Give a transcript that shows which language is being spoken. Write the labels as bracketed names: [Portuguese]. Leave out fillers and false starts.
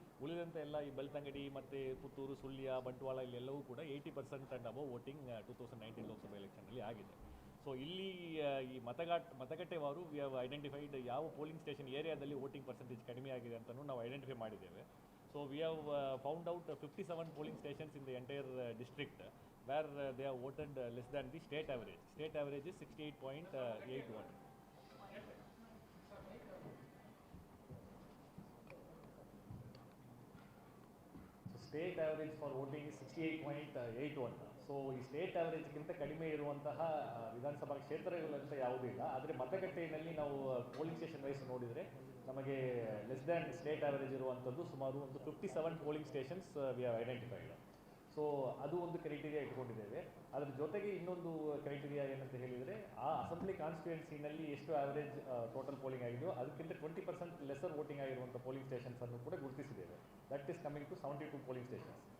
[Kannada] ಉಳಿದಂತೆ ಎಲ್ಲ ಈ ಬೆಳ್ತಂಗಡಿ ಮತ್ತು ಪುತ್ತೂರು, ಸುಳ್ಯ, ಬಂಟ್ವಾಳ ಇಲ್ಲೆಲ್ಲವೂ ಕೂಡ 80% ಆ್ಯಂಡ್ ಅಬವ್ ವೋಟಿಂಗ್ 2019 ಲೋಕಸಭಾ ಎಲೆಕ್ಷನಲ್ಲಿ ಆಗಿದೆ. ಸೊ ಇಲ್ಲಿ ಈ ಮತಗಟ್ಟೆವಾರು [English] we have identified [Kannada] ಯಾವ ಪೋಲಿಂಗ್ ಸ್ಟೇಷನ್ ಏರಿಯಾದಲ್ಲಿ ವೋಟಿಂಗ್ ಪರ್ಸೆಂಟೇಜ್ ಕಡಿಮೆ ಆಗಿದೆ ಅಂತಲೂ ನಾವು ಐಡೆಂಟಿಫೈ ಮಾಡಿದ್ದೇವೆ. [English] So we have found out 57 polling stations in the entire district where they have voted less than the state average. State average is 68.81. So state average for voting is 68.81. [Kannada] So ಈ state ಆ್ಯಾವರೇಜ್ಗಿಂತ ಕಡಿಮೆ ಇರುವಂತಹ ವಿಧಾನಸಭಾ ಕ್ಷೇತ್ರಗಳಂತ ಯಾವುದೂ ಇಲ್ಲ. ಆದರೆ ಮತಗಟ್ಟೆಯಲ್ಲಿ ನಾವು polling station wise ನೋಡಿದರೆ ನಮಗೆ [English] less than state average [Kannada] ಇರುವಂಥದ್ದು ಸುಮಾರು ಒಂದು 57 [English] polling stations we have identified. [Kannada] So ಅದು ಒಂದು ಕ್ರೈಟೀರಿಯಾ ಇಟ್ಕೊಂಡಿದ್ದೇವೆ. ಅದರ ಜೊತೆಗೆ ಇನ್ನೊಂದು ಕ್ರೈಟೀರಿಯಾ ಏನಂತ ಹೇಳಿದರೆ, ಆ ಅಸೆಂಬ್ಲಿ ಕಾನ್ಸ್ಟಿಟ್ಯೂಯೆನ್ಸಿನಲ್ಲಿ ಎಷ್ಟು ಆ್ಯಾವರೇಜ್ ಟೋಟಲ್ ಪೋಲಿಂಗ್ ಆಗಿದೆಯೋ ಅದಕ್ಕಿಂತ 20% ಲೆಸರ್ ವೋಟಿಂಗ್ ಆಗಿರುವಂಥ ಪೋಲಿಂಗ್ ಸ್ಟೇಷನ್ಸನ್ನು ಕೂಡ ಗುರುತಿಸಿದ್ದೇವೆ. [English] That is coming to 72 polling stations.